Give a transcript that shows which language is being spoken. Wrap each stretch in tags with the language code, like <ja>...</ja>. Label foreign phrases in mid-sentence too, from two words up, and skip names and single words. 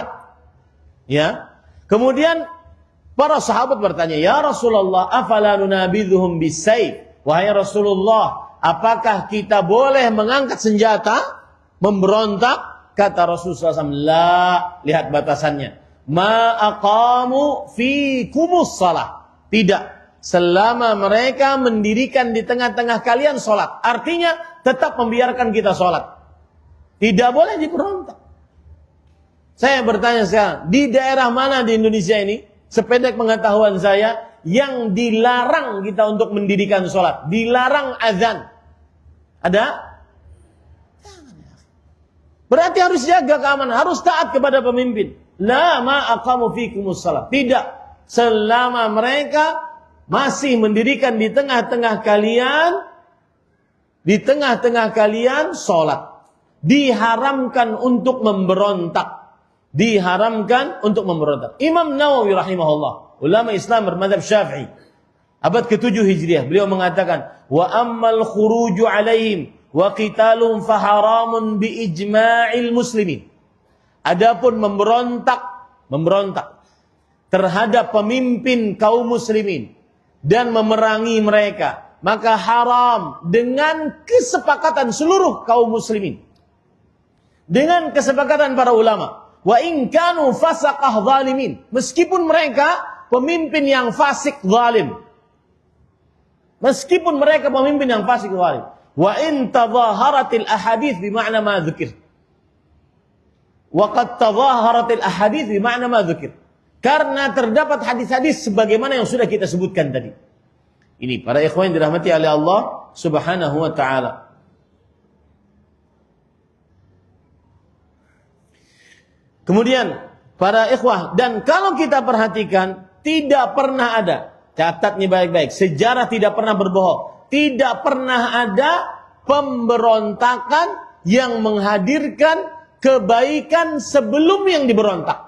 <id>Ya. Kemudian para sahabat bertanya,</id> <ar>"يا رسول الله أفلا ننابذهم بالسيف?"</ar> <id>Wahai Rasulullah, apakah kita boleh mengangkat senjata, memberontak? Kata Rasulullah SAW, "La." Lihat batasannya.</id> <ar>"ما أقاموا فيكم الصلاة." Tidak.</ar> <id>Selama mereka mendirikan di tengah-tengah kalian sholat. Artinya tetap membiarkan kita sholat. Tidak boleh diberontak. Saya bertanya sekarang, di daerah mana di Indonesia ini, sependek pengetahuan saya, yang dilarang kita untuk mendirikan sholat, dilarang azan? Ada? Berarti harus jaga keamanan, harus taat kepada pemimpin.</id> <ar>لا ما أقاموا فيكم الصلاة.</ar> <id>Tidak, selama mereka masih mendirikan di tengah-tengah kalian sholat, diharamkan untuk memberontak. Diharamkan untuk memberontak. Imam Nawawi rahimahullah, ulama Islam bermadzhab Syafi'i, abad ke-7 Hijriah, beliau mengatakan,</id> <ar>"وأما الخروج عليهم وقتالهم فحرام بإجماع المسلمين."</ar> <id>Adapun memberontak terhadap pemimpin kaum muslimin dan memerangi mereka, maka haram dengan kesepakatan seluruh kaum muslimin. Dengan kesepakatan para ulama.</id> <ar>وإن كانوا فسقة ظالمين.</ar> <id>Meskipun mereka pemimpin yang fasik zalim. Meskipun mereka pemimpin yang fasik zalim.</id> <ar>وإن تظاهرت الأحاديث بمعنى ما ذكر. وقد تظاهرت الأحاديث بمعنى ما ذكر.</ar> <id>Karena terdapat hadis-hadis sebagaimana yang sudah kita sebutkan tadi. Ini para ikhwan yang dirahmati oleh Allah</id> <ar>سبحانه وتعالى.</ar> <id>Kemudian para ikhwah, dan kalau kita perhatikan, tidak pernah ada, catat nih baik-baik, sejarah tidak pernah berbohong, tidak pernah ada pemberontakan yang menghadirkan kebaikan sebelum yang diberontak.</id>